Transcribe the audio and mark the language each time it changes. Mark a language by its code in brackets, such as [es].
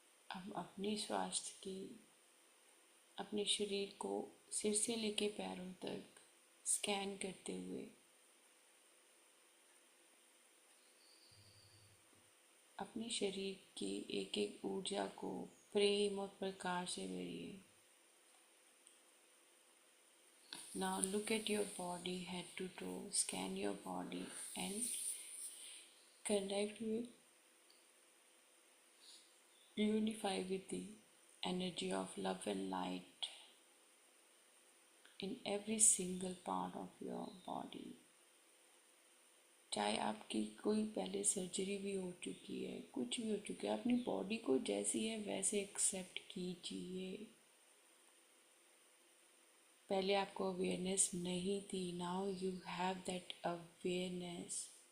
[hi] अब अपने स्वास्थ्य की, अपने शरीर को सिर से लेके पैरों तक स्कैन करते हुए अपने शरीर की एक एक ऊर्जा को प्रेम और प्रकाश से भरिए। [en] Now look at your body head to toe, scan your body and connect with, unify with the energy of love and light in every single part of your body. [hi] चाहे आपकी कोई पहले सर्जरी भी हो चुकी है, कुछ भी हो चुका है, अपनी बॉडी को जैसी है वैसे एक्सेप्ट कीजिए। पहले आपको अवेयरनेस नहीं थी, [en] Now you have that awareness.